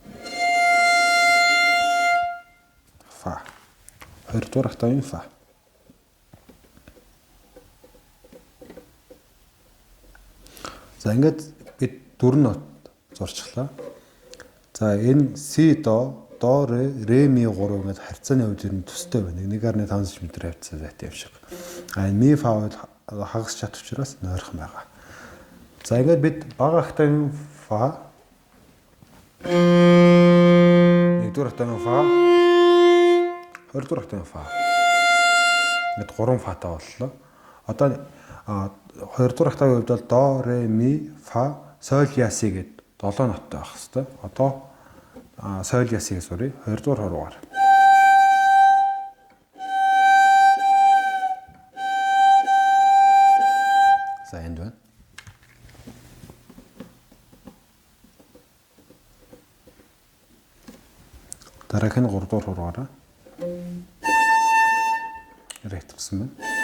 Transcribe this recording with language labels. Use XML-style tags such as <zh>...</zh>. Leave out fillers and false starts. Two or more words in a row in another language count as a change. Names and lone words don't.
<mn>Фа. 2 дугаар октавын фа. За ингээд бид 4 нот зурчлаа. За энэ си до ре ми 3 ингээд харьцааны хувьд нь төстэй байна. 1.5 см хавцаа зайтай юм шиг. Энэ ми фа хагас чат учраас нойрхон байгаа. За ингээд бид бага октавын фа 1-р октавын фа 2-р октавын фа ингээд 3 фатай боллоо. Одоо 2-р октавын хувьд бол до ре ми фа соль ля си гэд 7 ноттой байх хэвээр. Одоо соль ля си сурыг 2-р хуруугаар. За энд байна. Дараагийн 3 дугаар хуруугаараа рэт гэсэн байна.</mn>